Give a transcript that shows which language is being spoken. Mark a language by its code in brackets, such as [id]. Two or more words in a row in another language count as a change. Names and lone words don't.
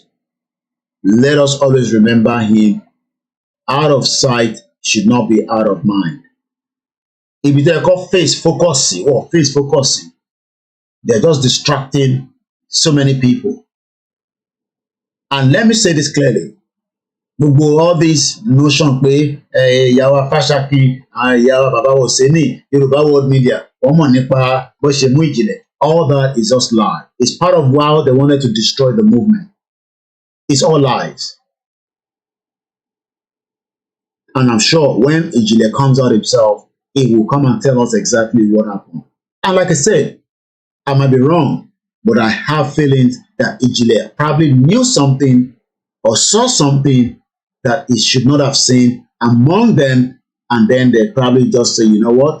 [en] Let us always remember him. Out of sight should not be out of mind. If they call face focusing, they're just distracting so many people. And let me say this clearly. All this notion pé Yawa Fashaki, Yawa Baba Oseni, Yoruba World Media, Nipa, Boshemu Ijile, all that is just lie. It's part of how they wanted to destroy the movement. It's all lies. And I'm sure when Ijile comes out himself, he will come and tell us exactly what happened. And like I said, I might be wrong, but I have feelings that Ijile probably knew something or saw something that he should not have seen among them, and then they probably just say, you know what?